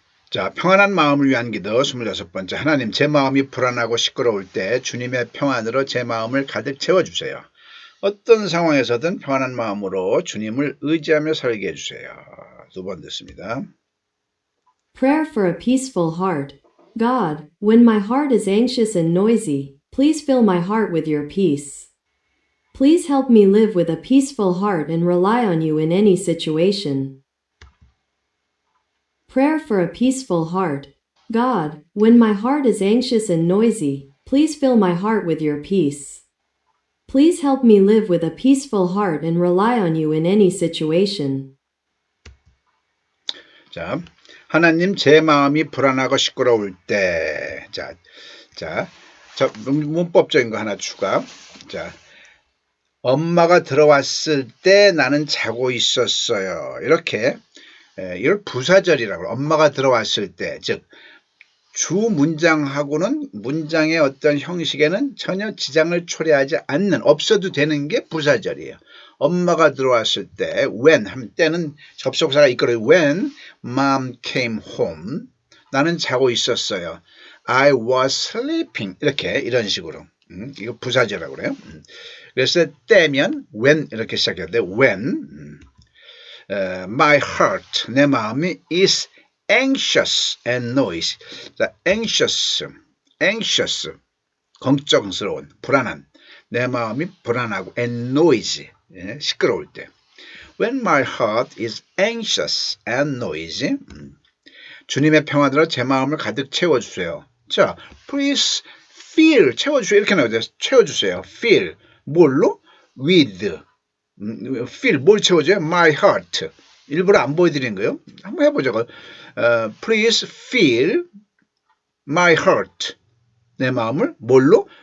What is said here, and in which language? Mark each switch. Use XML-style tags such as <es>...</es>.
<ko>자, 평안한 마음을 위한 기도 26번째. 하나님, 제 마음이 불안하고 시끄러울 때 주님의 평안으로 제 마음을 가득 채워주세요. 어떤 상황에서든 평안한 마음으로 주님을 의지하며 살게 해주세요. 2번 듣습니다.</ko> <en>Prayer for a peaceful heart. God, when my heart is anxious and noisy, please fill my heart with your peace. Please help me live with a peaceful heart and rely on you in any situation. Prayer for a peaceful heart. God, when my heart is anxious and noisy, please fill my heart with your peace. Please help me live with a peaceful heart and rely on you in any situation.</en> <ko>자, 하나님, 제 마음이 불안하고 시끄러울 때. 자, 문법적인 거 하나 추가. 자, 엄마가 들어왔을 때 나는 자고 있었어요. 이렇게 이걸 부사절이라고 엄마가 들어왔을 때, 즉 주 문장하고는 문장의 어떤 형식에는 전혀 지장을 초래하지 않는 없어도 되는 게 부사절이에요. 엄마가 들어왔을 때 when 한 때는 접속사가 이끌어요.</ko> <en>When mom came home</en> <ko>나는 자고 있었어요.</ko> <en>I was sleeping</en> <ko>이렇게 이런 식으로 이거 부사절이라고 그래요. 그래서 때면 when 이렇게 시작해야 돼.</ko> <en>When my heart</en> <ko>내 마음이</ko> <en>is anxious and noisy.</en> <ko>자, anxious 걱정스러운 불안한 내 마음이 불안하고 and noisy 시끄러울 때</ko> <en>when my heart is anxious and noisy</en> <ko>주님의 평화들로 제 마음을 가득 채워주세요. 자,</ko> <en>please fill</en> <ko>채워주세요. 이렇게 나오죠. 채워주세요. fill 뭘로? with fill 뭘 채워줘요? my heart 일부러 안 보여드리는 거예요. 한번 해보죠.</ko> <en>Please fill my heart</en> <ko>내 마음을 뭘로?</ko>